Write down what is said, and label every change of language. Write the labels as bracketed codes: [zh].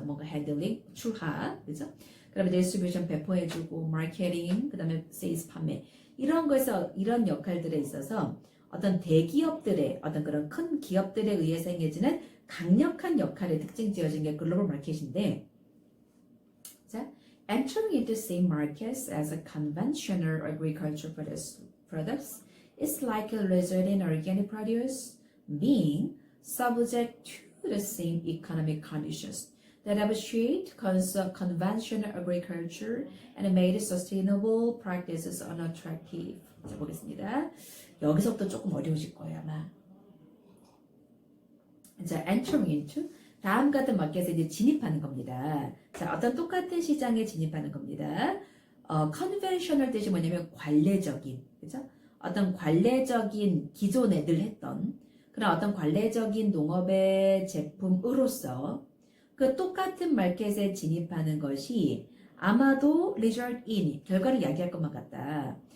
[ko] 뭔가 핸들링, 출하, 그죠? 그다음에 디스트리뷰션 배포해주고, 마케팅, 그다음에 세일즈 판매. 이런 거에서 이런 역할들에 있어서 어떤 대기업들의 어떤 그런 큰 기업들에 의해서 행해지는 강력한 역할의 특징 지어진 게 글로벌 마켓인데, [en] 자, entering into same markets as a conventional agricultural products is like a result in organic produce being subject to the same economic conditions that have shaped conventional agriculture and made sustainable practices unattractive. [ko] 자, 보겠습니다. 여기서부터 조금 어려우실 거예요, 아마. 자, [en] entering into [ko] 다음 같은 마켓에 이제 진입하는 겁니다. 자, 어떤 똑같은 시장에 진입하는 겁니다. conventional 뜻이 뭐냐면 관례적인, 그죠? 어떤 관례적인 기존에 늘 했던 그런 어떤 관례적인 농업의 제품으로서 그 똑같은 마켓에 진입하는 것이 아마도 [en] result in, [ko] 결과를 이야기할 것만 같다.